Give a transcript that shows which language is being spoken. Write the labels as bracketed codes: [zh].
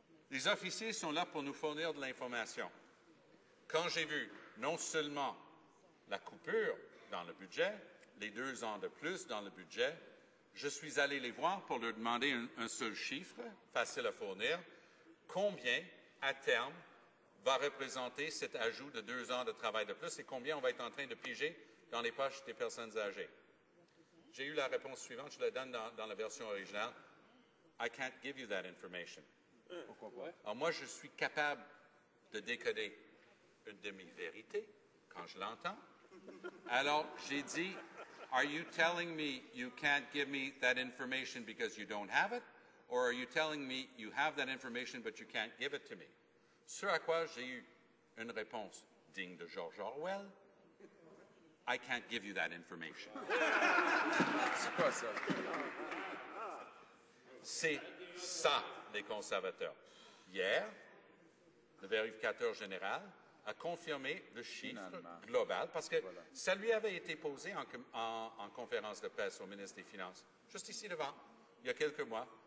[fr] Les officiers sont là pour nous fournir de l'information. Quand j'ai vu non seulement la coupure dans le budget, les 2 ans de plus dans le budget, je suis allé les voir pour leur demander un seul chiffre, facile à fournir. Combien, à terme, va représenter cet ajout de 2 ans de travail de plus et combien on va être en train de piger dans les poches des personnes âgées? J'ai eu la réponse suivante, je la donne dans la version originale. [en] I can't give you that information. [fr] Alors moi, je suis capable de décoder une demi-vérité quand je l'entends. Alors, j'ai dit, [en] are you telling me you can't give me that information because you don't have it? Or are you telling me you have that information but you can't give it to me? [fr] Ce à quoi j'ai eu une réponse digne de George Orwell. [en] I can't give you that information. [fr] C'est quoi ça? C'est ça, les conservateurs. Hier, le vérificateur général a confirmé le chiffre global parce que ça lui avait été posé en conférence de presse au ministre des Finances, juste ici devant, il y a quelques mois.